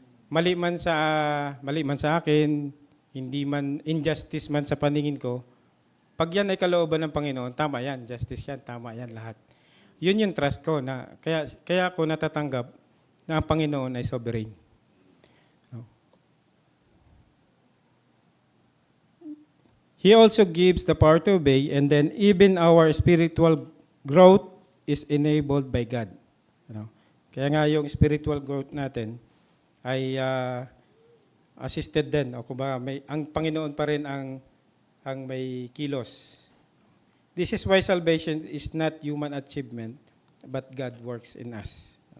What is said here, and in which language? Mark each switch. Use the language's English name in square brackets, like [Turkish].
[Filipino] Mali man sa akin, hindi man injustice man sa paningin ko, pag yan ay kalooban ng Panginoon, tama yan, justice yan, tama yan lahat. Yun yung trust ko na kaya ako natatanggap na ang Panginoon ay sovereign. [English] He also gives the power to obey, and then even our spiritual growth is enabled by God. [Filipino] Kaya nga yung spiritual growth natin ay assisted din. O kumbaga, ang Panginoon pa rin ang may kilos. [English] This is why salvation is not human achievement, but God works in us.